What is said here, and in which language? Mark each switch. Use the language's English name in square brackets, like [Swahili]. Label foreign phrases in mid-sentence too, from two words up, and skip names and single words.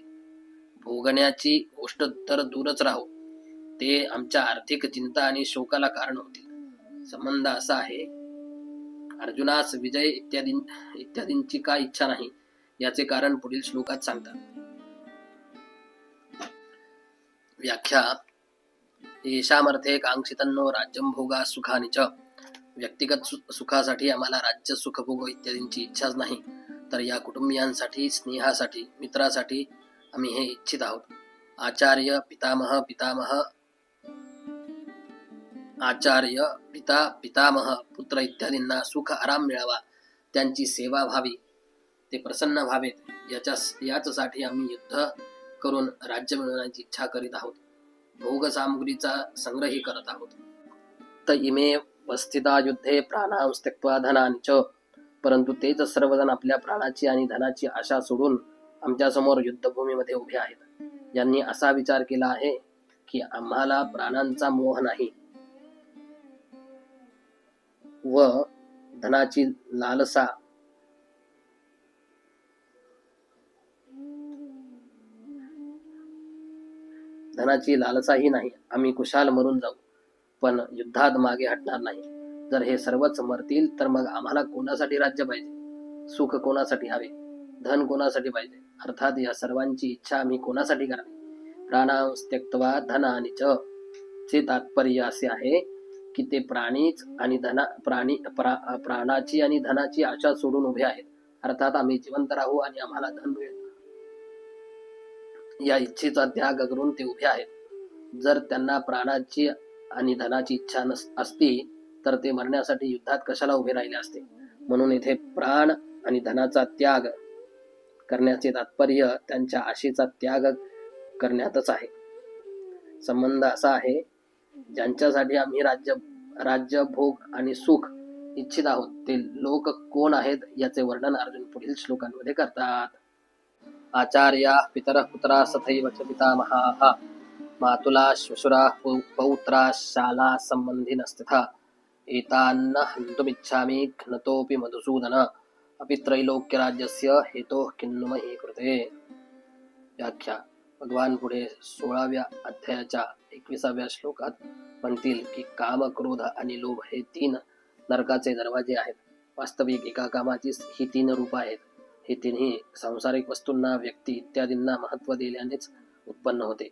[Marathi] भोगण्याची गोष्ट तर दूरच राहो, ते आमच्या आर्थिक चिंता आणि शोकाला कारण होतील. संबंध असा आहे, अर्जुनास विजय इत्यादींची काय इच्छा नाही, याचे कारण पुढील श्लोकात सांगतात. व्याख्या. [Sanskrit] येषामर्थे कांक्षितन्नो राज्यं भोगा सुखानि च. [Marathi] व्यक्तिगत सुखासाठी आम्हाला राज्य, सुखभोग इत्यादींची इच्छाच नाही, तर या कुटुंबियांसाठी, स्नेहासाठी, मित्रासाठी आम्ही हे इच्छित आहोत. आचार्य, पितामह, पुत्र इत्यादींना सुख आराम मिळावा, त्यांची सेवा व्हावी, ते प्रसन्न व्हावेत, याचसाठी आम्ही युद्ध करून राज्य मिळवण्याची इच्छा करीत आहोत. भोग सामग्रीचा संग्रही करत आहोत. [Sanskrit] त इमे वस्थिता युद्धे प्राणां त्यक्त्वा धनानि च. [Marathi] परंतु तेच सर्वजण आपल्या प्राणाची आणि धनाची आशा सोडून आमच्या समोर युद्धभूमीमध्ये उभे आहेत. यांनी असा विचार केला आहे की आम्हाला प्राणांचा मोह नाही व धनाची लालसाही नाही. आम्ही कुशाल मरून जाऊ, पण युद्धात मागे हटणार नाही. जर हे सर्वच मरतील तर मग आम्हाला कोणासाठी राज्य पाहिजे, सुख कोणासाठी हवे, धन कोणासाठी पाहिजे? अर्थात या सर्वांची इच्छा आम्ही कोणासाठी करावी? [Sanskrit] प्राणां त्यक्त्वा धनानि च [Marathi] चे तात्पर्य असे आहे की ते प्राणीच आणि प्राणाची आणि धनाची आशा सोडून उभे आहेत. अर्थात आम्ही जिवंत राहू आणि आम्हाला धन मिळेल या इच्छेचा त्याग करून ते उभे आहेत. जर त्यांना प्राणाची आणि धनाची इच्छा असती तर ते मरण्यासाठी युद्धात कशाला उभे राहिले असते? म्हणून येथे प्राण आणि धनाचा त्याग करण्याचे तात्पर्य त्यांच्या आशेचा त्याग करण्यातच आहे. संबंध असा आहे, ज्यांच्यासाठी आम्ही राज्य, भोग आणि सुख इच्छित आहोत ते लोक कोण आहेत याचे वर्णन अर्जुन पुढील श्लोकांमध्ये करतात. [Sanskrit] आचार्या, पितरः पुत्रा, तथैव च पितामहाः, मातुला, श्वशुराः, पौत्रा, शाला संबंधिनस्तथा एतान्न हन्तुमिच्छामि घ्नतोऽपि मधुसूदन, अपि त्रैलोक्यराज्यस्य हेतोः किन्नु मही कृते. [Marathi] व्याख्या. भगवान पुढे 16व्या अध्यायाच्या 21व्या श्लोकात म्हणतील की काम, क्रोध आणि लोभ हे 3 नरकाचे दरवाजे आहेत. वास्तविक एका कामाची ही 3 रूप आहेत. हे तिन्ही सांसारिक वस्तूंना, व्यक्ती इत्यादींना महत्व दिल्यानेच उत्पन्न होते.